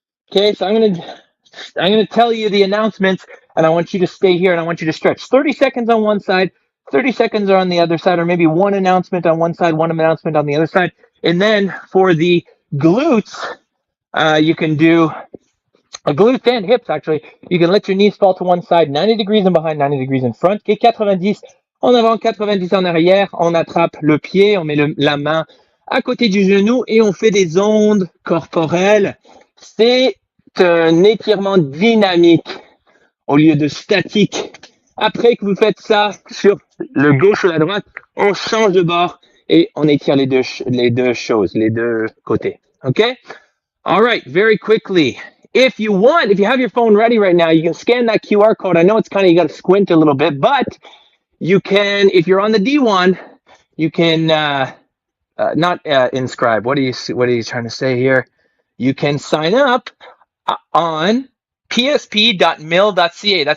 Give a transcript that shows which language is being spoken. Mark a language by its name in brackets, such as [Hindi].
[English] Okay, so I'm going to tell you the announcements, and I want you to stay here, and I want you to stretch 30 seconds on one side, 30 seconds on the other side, or maybe one announcement on one side, one announcement on the other side. And then for the glutes, you can do glutes and hips, actually. You can let your knees fall to one side, 90 degrees in behind, 90 degrees in front. [French] Okay, 90 en avant, 90 en arrière. On attrape le pied, on met la main à côté du genou et on fait des ondes corporelles. C'est un étirement dynamique au lieu de statique. Après que vous faites ça sur le gauche ou la droite, on change de bord et on étire les deux choses, les deux côtés. [English] Okay? All right, very quickly. If you have your phone ready right now, you can scan that QR code. I know it's you got to squint a little bit, but you can, if you're on the D1, you can not inscribe. What are you trying to say here? You can sign up on psp.mil.ca.